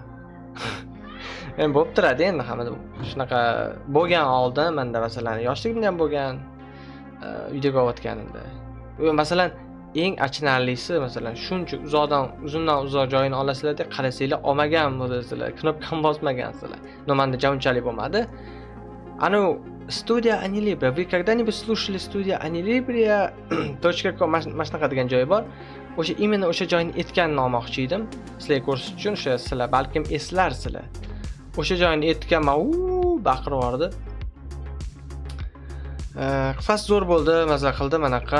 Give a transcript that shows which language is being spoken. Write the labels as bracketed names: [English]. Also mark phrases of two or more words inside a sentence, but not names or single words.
[Uzbek] Men bo'lib turadi endi hammada shunaqa bo'lgan oldin menda masalan yoshligimda ham bo'lgan videoga olayotganimda. Masalan eng achinarlisi masalan shuncha uzundan uzoq joyini olasizlar-da, qarasanglar olmagan bo'lasizlar, knopkani bosmagansizlar. No menda unchalik bo'lmadi. Anu Studia Anilibria. [Russian] Вы когда-нибудь слушали Studia Anilibria? [Uzbek] .com mana shunaqa degan joyi bor. O'sha imенно o'sha joyni aytganini olmoqchi edim. Sizlarga ko'rsatish uchun o'sha sizlar balkim eslarsizlar. O'sha joyni aytganman, baqirib yubordi. Qisqasi zo'r bo'ldi, maza qildim anaqa.